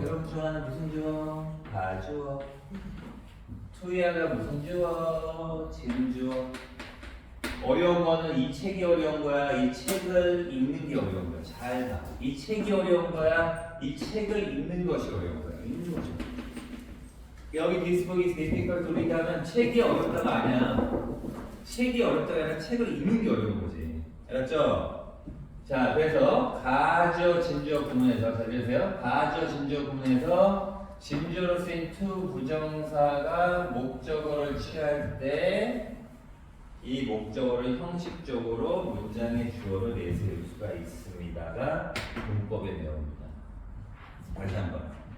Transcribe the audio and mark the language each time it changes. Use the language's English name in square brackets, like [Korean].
[Korean] 여러분 좋아하는 무슨 주어? 가주어. to야가 무슨 주어? 진주어. 어려운 거는 이 책이 어려운 거야? 이 책을 읽는 게 어려운 거야? 잘 봐. 이 책이 어려운 거야? 이 책을 읽는 것이 어려운 거야? 읽는 거죠. 여기 [English] this book is difficult to read [Korean] 하면 책이 어렵다가 아니야. 책이 어렵다가 아니라 책을 읽는 게 어려운 거지. 알았죠? 자, 그래서 가주어 진주어 구문에서 잘 들으세요. 가주어 진주어 구문에서 진주어로 쓰인 to 부정사가 목적어를 취할 때 이 목적어를 형식적으로 문장의 주어를 내세울 수가 있습니다가 문법의 내용입니다. 다시 한번.